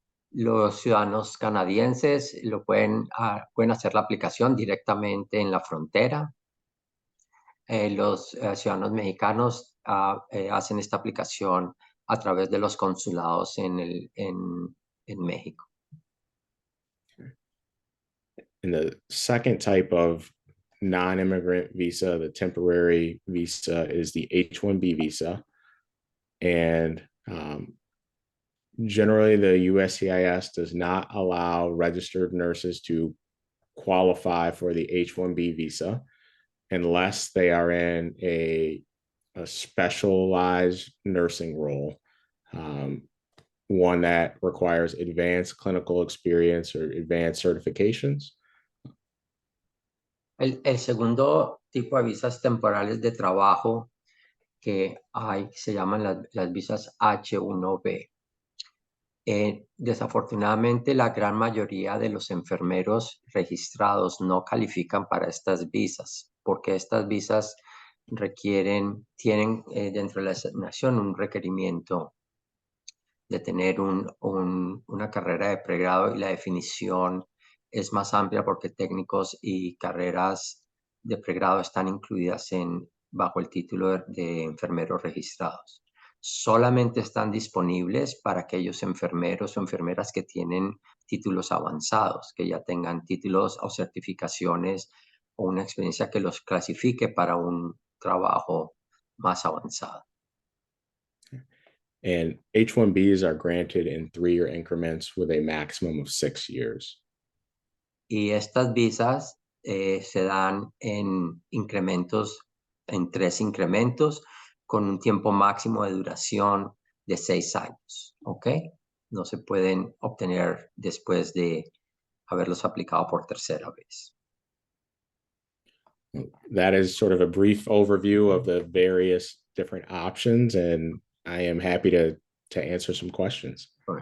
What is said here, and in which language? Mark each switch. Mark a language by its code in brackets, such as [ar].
[es] Los ciudadanos canadienses pueden hacer la aplicación directamente en la frontera. Los ciudadanos mexicanos hacen esta aplicación a través de los consulados en México. [en] And the second type of non-immigrant visa, the temporary visa, is the H-1B visa. And generally, the USCIS does not allow registered nurses to qualify for the H-1B visa unless they are in a specialized nursing role, one that requires advanced clinical experience or advanced certifications. [es] El segundo tipo de visas temporales de trabajo que hay se llaman las visas H-1B. Desafortunadamente, la gran mayoría de los enfermeros registrados no califican para estas visas, porque estas visas tienen dentro de la asignación un requerimiento de tener una carrera de pregrado y la definición es más amplia porque técnicos y carreras de pregrado están incluidas bajo el título de enfermeros registrados. Solamente están disponibles para aquellos enfermeros o enfermeras que tienen títulos avanzados, que ya tengan títulos o certificaciones o una experiencia que los clasifique para un trabajo más avanzado. [en] And H-1Bs are granted in 3-year increments with a maximum of 6 years. [es] Y estas visas se dan en 3 incrementos, con un tiempo máximo de duración de 6 años, ¿ok? No se pueden obtener después de haberlos aplicado por tercera vez. [en] That is sort of a brief overview of the various different options, and I am happy to answer some questions.